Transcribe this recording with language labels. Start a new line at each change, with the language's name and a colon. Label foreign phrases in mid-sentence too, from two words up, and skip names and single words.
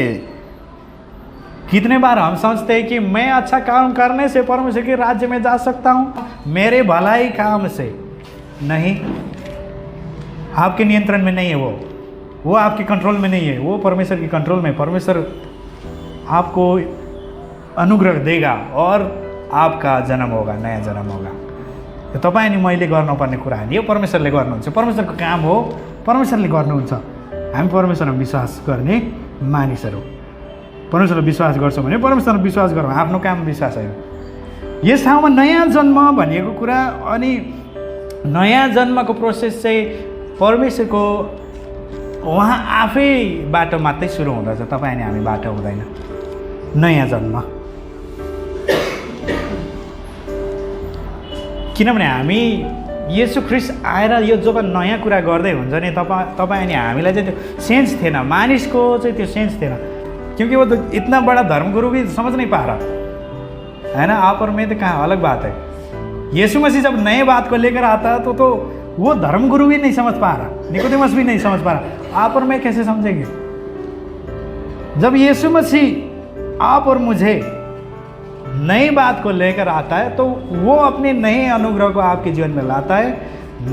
Hindi: कितने बार हम समझते हैं कि मैं अच्छा काम करने से परमेश्वर के राज्य में जा सकता हूँ, मेरे भलाई काम से। नहीं, आपके नियंत्रण में नहीं है, वो आपके कंट्रोल में नहीं है, वो परमेश्वर के कंट्रोल में। परमेश्वर आपको अनुग्रह देगा और आपका जन्म होगा, नया जन्म होगा।
Nepali: यो तपाईँ अनि मैले गर्नुपर्ने कुरा होइन, यो परमेश्वरले गर्नुहुन्छ, परमेश्वरको काम हो, परमेश्वरले गर्नुहुन्छ। हामी परमेश्वरमा विश्वास गर्ने मानिसहरू, परमेश्वरमा विश्वास गर्छौँ भने परमेश्वरमा विश्वास गरौँ, आफ्नो काम विश्वास होइन। यस ठाउँमा नयाँ जन्म भनिएको कुरा, अनि नयाँ जन्मको प्रोसेस चाहिँ परमेश्वरको उहाँ आफैबाट मात्रै सुरु हुँदछ, तपाईँ अनि हामीबाट हुँदैन। नयाँ जन्म किनभने हामी येशू ख्रिस्ट आएर यो जब नयाँ कुरा गर्दै हुन्छ नि, तपाईँ अनि हामीलाई चाहिँ त्यो सेन्स थिएन, मानिसको चाहिँ त्यो सेन्स थिएन,
Hindi: क्योंकि वो तो इतना बड़ा धर्मगुरु भी समझ नहीं पा रहा है ना। आप और मैं तो कहाँ अलग बात है। यीशु मसीह जब नए बात को लेकर आता है तो वो धर्मगुरु भी नहीं समझ पा रहा, निकोदेमस भी नहीं समझ पा रहा, आप और मैं कैसे समझेंगे? जब यीशु मसीह आप और मुझे नई बात को लेकर आता है तो वो अपने नए अनुग्रह को आपके जीवन में लाता है।